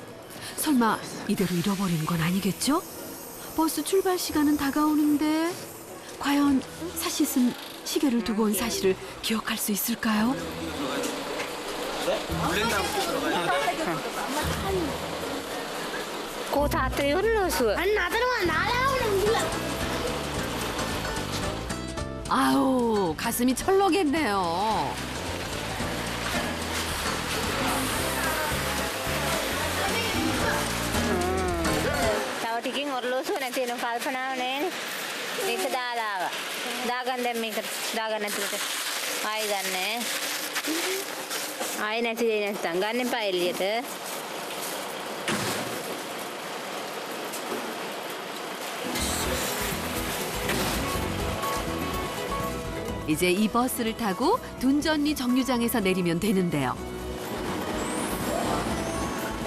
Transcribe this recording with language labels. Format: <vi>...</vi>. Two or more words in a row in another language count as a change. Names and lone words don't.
<ko>설마 이대로 잃어버린 건 아니겠죠? 버스 출발 시간은 다가오는데 과연 사씨는 시계를 두고 온 사실을 기억할 수 있을까요? 아우 가슴이 철렁했네요.</ko> <si>ටිකකින් ඔරලෝසුව නැති වෙන කල්පනාව නෑනේ. මේක දාලා ආවා. දාගන්න දැන් මේක දාගන්න නැතුවට ආයි ගන්නෑ. ආයි නැති දෙයක් නැත්තම් ගන්න එපා එළියට.</si> <ko>이제 이 버스를 타고 둔전리 정류장에서 내리면 되는데요.</ko>